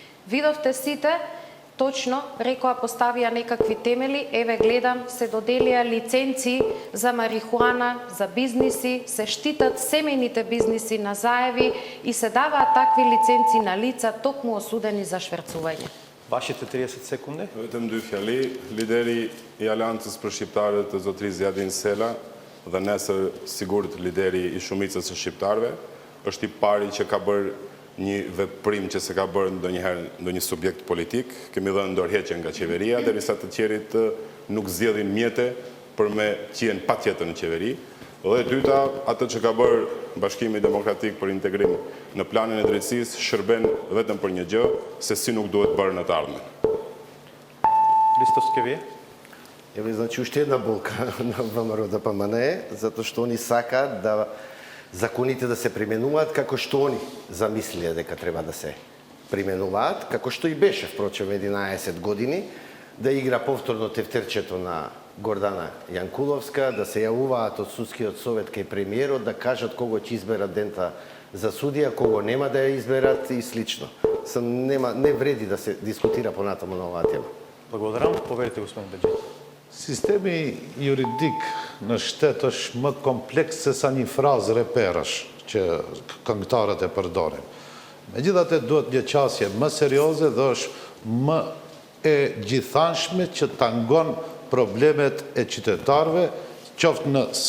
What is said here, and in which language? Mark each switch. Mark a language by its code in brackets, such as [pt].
[mk] Видовте сите, точно рекоа поставија некакви темели, еве гледам, се доделија лиценци за марихуана, за бизниси, се штитат семејните бизниси на заеви и се даваат такви лиценци на лица токму осудени за шверцување. Вашите 30 секунди. [sq] Vetëm dy fjali, lideri i Aleancës për Shqiptarët të zotëri Zjatin Sela dhe nesër sigurt lideri i shumicës së shqiptarëve, është i pari që ka bërë një veprim që se ka bërë ndonjëherë ndonjë subjekt politik, kemi dhënë ndorëheqje nga qeveria, derisa të tjerit nuk zgjedhin mjete për me qenë patjetër në qeveri. Dhe e dyta, atë që ka bërë Bashkimi Demokratik për Integrim në planin e drejtësisë shërben vetëm për një gjë, se si nuk duhet bërë në të ardhmen. [mk] Христос ке вие. Еве, значи, уште една болка на ВМРО ДПМН, затоа што они сакаат да законите да се применуваат како што они замислиле дека треба да се применуваат, како што и беше, впрочем, 11 години, да игра повторно тефтерчето на Гордана Јанкуловска, да се јавуваат од судскиот совет кај премиерот, да кажат кого ќе изберат дента за судија, кого нема да ја изберат и слично. Не вреди да се дискутира понатаму на оваа тема. Благодарам. Поверете, господин Беџи. [sq] Sistemi juridik në shtet është më kompleks se sa një frazë reperësh që këngëtarët e përdorin. Megjithatë duhet një qasje më serioze dhe është më e gjithanshme që tangon problemet e qytetarëve, qoftë në